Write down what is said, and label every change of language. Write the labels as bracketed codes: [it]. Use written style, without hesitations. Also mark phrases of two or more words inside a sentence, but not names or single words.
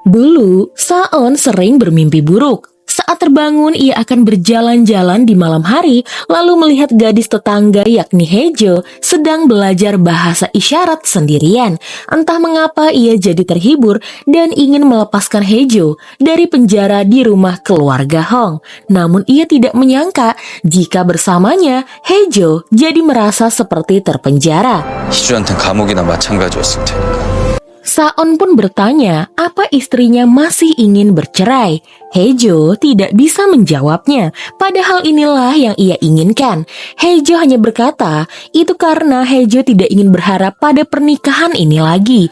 [id] Dulu, Saon sering bermimpi buruk. Saat terbangun, ia akan berjalan-jalan di malam hari, lalu melihat gadis tetangga yakni Hejo sedang belajar bahasa isyarat sendirian. Entah mengapa ia jadi terhibur dan ingin melepaskan Hejo dari penjara di rumah keluarga Hong. Namun ia tidak menyangka jika bersamanya, Hejo jadi merasa seperti terpenjara. [ko] 희주한텐 감옥이나 마찬가지였을 테니까. [id] Saon pun bertanya apa istrinya masih ingin bercerai. Hejo tidak bisa menjawabnya, padahal inilah yang ia inginkan. Hejo hanya berkata, itu karena Hejo tidak ingin berharap pada pernikahan ini lagi.